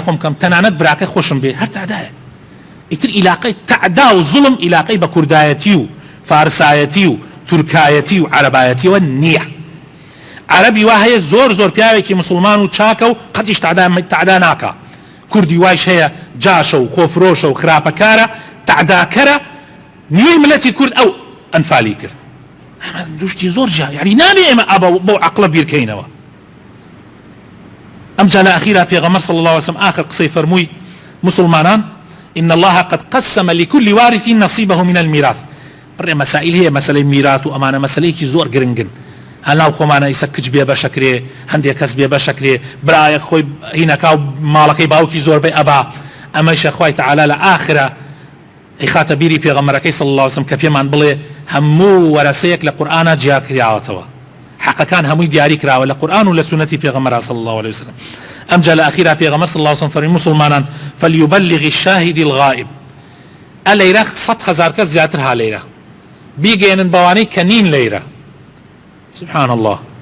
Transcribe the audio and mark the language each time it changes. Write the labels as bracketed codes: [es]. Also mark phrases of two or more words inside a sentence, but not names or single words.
[ckb] خۆم بکەم تەنانەت براکە خۆشم بێ هەر تعدایە ئیتر ئیلاقەی تعدا و زوڵم ئیلاقەی بە کوردایەتی و فارسایەتی و تورکایەتی و عەرەبایەتیەوە نییە عەرەبی وا هەیە زۆر زۆر پیاوێکی مسلمان و چاکە و قەتیش تعدا ناکە کوردی وایش هەیە جاشە و خۆفرۆشە و خراپەکارە تعداکەرە نیوەی ملەتی کورد ئەو ئەنفالی کرد دوشتی زۆر جا یعنی نابێ ئێمە ئەبە بۆ عەقڵە بیرکەینەوە ئەم جا لە ئەخیرا پێغەمبەر [ar] صلی الله عليه وسلم [ckb] آخر قسەی فەرمووی مسلمانان [ar] إن الله قد قسم لكل وارث نصيبه من الميراث [ckb] بڕێ مەسائل هەیە مەسەلەی میرات و ئەمانە مەسەلەیەکی زۆر گرنگن هەناو خۆمانە ئیسە کچ بێ بەشەکرێ هەندێک کەس بێ بەشەکرێ برایە خۆی هینەکا و ماڵەکەی باوکی زۆربەی ئەبا ئەمەیشە خوای تەعالا لە ئاخرە ئەیخاتە بیری پێغەمبەرەکەی [ar] صلی الله علیه وسلم [ckb] کە پێمان بڵێ هەموو وەرەسەیەک لە قورئانە جیا کراوەتەوە حەقەکان هەمووی دیاری کراوە لە قورئان و لە سونەتی پێغەمبەر [ar] صلی الله علیه وسلم [ckb] ئەمجا لە ئەخیرا پێغەمبەر [ar] صلی الله علیه وسلم [ckb] فەرمی مسلمانان [ar] فليبلغ الشاهد الغائب [ckb] ئەلەیرە 100,000 کەس زیاتر هالەیرە بیگەێنن بەوانەی کە نین لەیرە [ar] سبحان الله